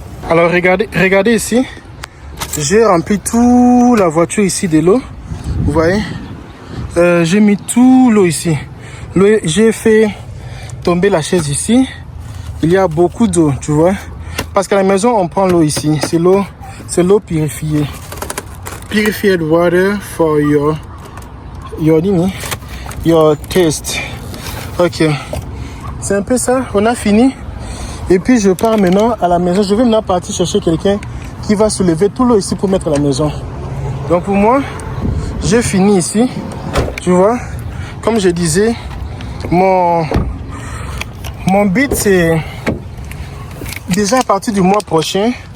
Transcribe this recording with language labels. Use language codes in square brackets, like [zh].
[fr] Alors, regardez ici. J'ai rempli toute la voiture ici de l'eau. Vous voyez? J'ai mis tout l'eau ici. J'ai fait tomber la chaise ici. Il y a beaucoup d'eau, tu vois? Parce qu'à la maison, on prend l'eau ici. C'est l'eau purifiée. [en] Purified water for your taste. [fr] Ok. C'est un peu ça. On a fini. Et puis je pars maintenant à la maison. Je vais maintenant partir chercher quelqu'un qui va soulever tout l'eau ici pour mettre à la maison. Donc pour moi, j'ai fini ici. Tu vois, comme je disais, mon but c'est déjà à partir du mois prochain.